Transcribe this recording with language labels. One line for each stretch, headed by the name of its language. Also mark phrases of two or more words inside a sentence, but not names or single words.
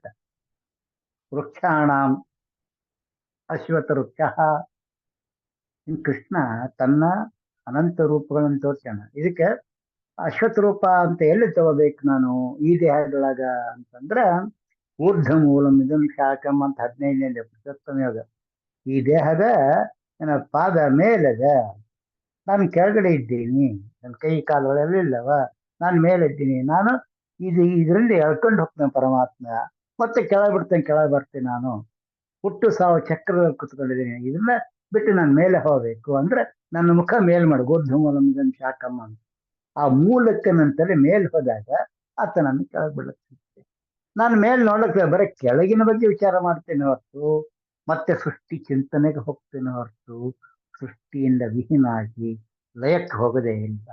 Sanskrit: ವೃಕ್ಷಾಣಾಂ ಅಶ್ವಥ ವೃಕ್ಷ.
Kannada: ಕೃಷ್ಣ ತನ್ನ ಅನಂತ ರೂಪಗಳನ್ನು ತೋರ್ಸ್ಯಾನ. ಇದಕ್ಕೆ ಅಶ್ವಥ ರೂಪ ಅಂತ ಎಲ್ಲಿ ತಗೋಬೇಕು ನಾನು ಈ ದೇಹದೊಳಗ ಅಂತಂದ್ರ,
Sanskrit: ಊರ್ಧ್ವ ಮೂಲಂ ಇದಂ ಶಾಖಂ
Kannada: ಅಂತ 15ನೇ ಪುರುಷೋತ್ತಮ ಯೋಗ. ಈ ದೇಹದ ಪಾದ ಮೇಲದ, ನಾನು ಕೆಳಗಡೆ ಇದ್ದೀನಿ, ನನ್ನ ಕೈ ಕಾಲುಗಳೆಲ್ಲ ಇಲ್ಲವ, ನಾನು ಮೇಲಿದ್ದೀನಿ. ನಾನು ಇದರಲ್ಲಿ ಎಳ್ಕೊಂಡು ಹೋಗ್ತೇನೆ ಪರಮಾತ್ಮ, ಮತ್ತೆ ಕೆಳಗೆ ಬಿಡ್ತೇನೆ, ಕೆಳಗೆ ಬರ್ತೇನೆ. ನಾನು ಹುಟ್ಟು ಸಾವು ಚಕ್ರದಲ್ಲಿ ಕುತ್ಕೊಂಡಿದ್ದೀನಿ, ಇದನ್ನ ಬಿಟ್ಟು ನಾನು ಮೇಲೆ ಹೋಗ್ಬೇಕು ಅಂದ್ರೆ ನನ್ನ ಮುಖ ಮೇಲ್ ಮಾಡು,
Sanskrit: ಊರ್ಧ್ವ ಮೂಲಂ ಇದಂ ಶಾಖಂ
Kannada: ಅಂತ. ಆ ಮೂಲಕ್ಕೆ ನನ್ನ ತಲೆ ಮೇಲ್ ಹೋದಾಗ ಆತ ನನ್ನ ಕೆಳಗೆ ಬಿಡುತ್ತೆ. ನಾನು ಮೇಲ್ ನೋಡಕ್ಕೆ ಬರೀ ಕೆಳಗಿನ ಬಗ್ಗೆ ವಿಚಾರ ಮಾಡ್ತೇನೆ ಹೊರತು ಮತ್ತೆ ಸೃಷ್ಟಿ ಚಿಂತನೆಗೆ ಹೋಗ್ತೇನೆ ಹೊರತು ಸೃಷ್ಟಿಯಿಂದ ವಿಹೀನಾಗಿ ಲಯಕ್ಕೆ ಹೋಗದೇ ಇಲ್ಲ.